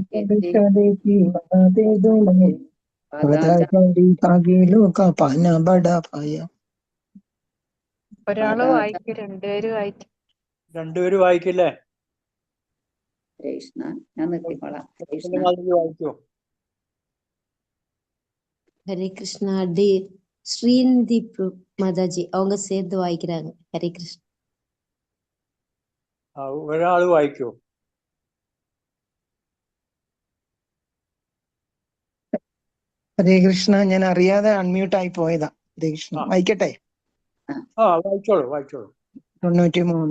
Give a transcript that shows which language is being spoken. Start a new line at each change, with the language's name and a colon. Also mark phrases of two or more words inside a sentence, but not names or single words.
Malayalam: ഒരാള് വായിക്കും, രണ്ടുപേരും വായിക്കും. രണ്ടുപേരും വായിക്കില്ലേ? കൃഷ്ണ, ഞാൻ നിർത്തിക്കോളാം. കൃഷ്ണ വായിക്കോ?
Tamil: ஹரே கிருஷ்ணா. டி ஸ்ரீநிதி மாதாஜி அவங்க சேர்ந்து வாய்க்கிறாங்க. ஹரே கிருஷ்ண.
Malayalam: ഒരാള് വായിക്കോ? ഹരേ കൃഷ്ണ. ഞാൻ അറിയാതെ അൺമ്യൂട്ട് ആയി പോയതാ. ഹരേ കൃഷ്ണ. വായിക്കട്ടെ? വായിച്ചോളൂ. 93.